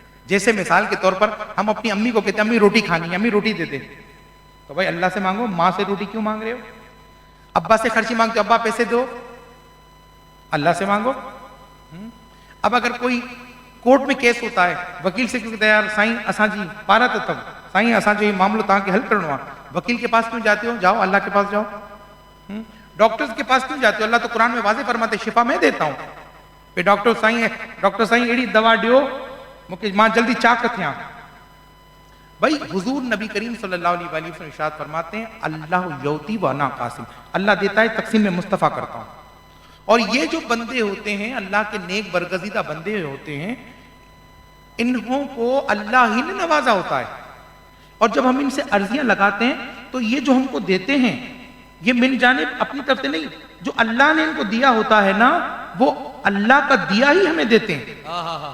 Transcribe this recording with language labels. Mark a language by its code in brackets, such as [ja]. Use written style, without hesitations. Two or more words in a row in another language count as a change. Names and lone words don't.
[ur] جیسے مثال کے طور پر ہم اپنی امی کو کہتے ہیں امی روٹی کھانی ہے، امی روٹی دے دے، تو بھائی اللہ سے مانگو، ماں سے روٹی کیوں مانگ رہے ہو? ابا سے خرچی مانگتے ہو، ابا پیسے دو، اللہ سے مانگو. اب اگر کوئی کورٹ میں کیس ہوتا ہے، وکیل سے کیوں کہتے ہیں [sd] यार साईं असां जी पारा तो तब साईं असां जो ये मामलो तव्हां खे हल करणो आहे, [ur] وکیل کے پاس کیوں جاتے ہو؟ جاؤ اللہ کے پاس جاؤ. ڈاکٹرز کے پاس کیوں جاتے ہو؟ اللہ تو قرآن میں واضح فرماتے شفا میں دیتا ہوں. [sd] पे डॉक्टर साईं अहिड़ी दवा ॾियो मूंखे मां जल्दी चाक थियां। [ur] بھائی حضور نبی کریم [ar] صلى الله عليه وسلم [ur] ارشاد فرماتے ہیں [ar] الله يعطي وأنا قاسم, [ur] اللہ دیتا ہے تقسیم میں مصطفیٰ کرتا ہوں. اور یہ جو بندے ہوتے ہیں اللہ کے نیک برگزیدہ بندے ہوتے ہیں، انہوں کو اللہ ہی نے نوازا ہوتا ہے. اور جب ہم ان سے عرضیاں لگاتے ہیں تو یہ جو ہم کو دیتے ہیں یہ من جانب اپنی طرف سے نہیں، جو اللہ نے ان کو دیا ہوتا ہے نا وہ اللہ کا دیا ہی ہمیں دیتے ہیں.